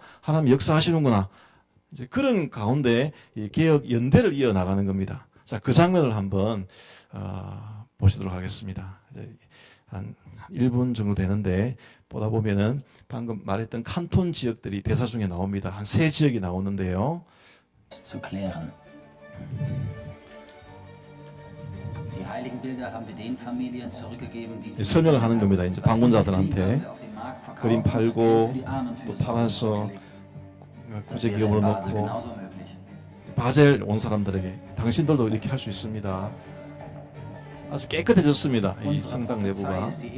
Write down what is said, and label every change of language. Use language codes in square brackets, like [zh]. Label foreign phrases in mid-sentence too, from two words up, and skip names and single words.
[ko] 하나님 역사하시는구나. 이제 그런 가운데 이 개혁 연대를 이어 나가는 겁니다. 자, 그 장면을 한번 보시도록 하겠습니다. 한 1분 정도 되는데 보다 보면은 방금 말했던 칸톤 지역들이 대사 중에 나옵니다. 한 3지역이 나오는데요. [de] Zu klären. Die heiligen Bilder haben wir den Familien zurückgegeben, die sie [ko] 설명을 하는 겁니다. 이제 방문자들한테 그림 팔고 또 팔아서 구제 기금으로 넣고 바젤 온 사람들에게 당신들도 이렇게 할 수 있습니다. 아주 깨끗해졌습니다. 이 성당 내부가.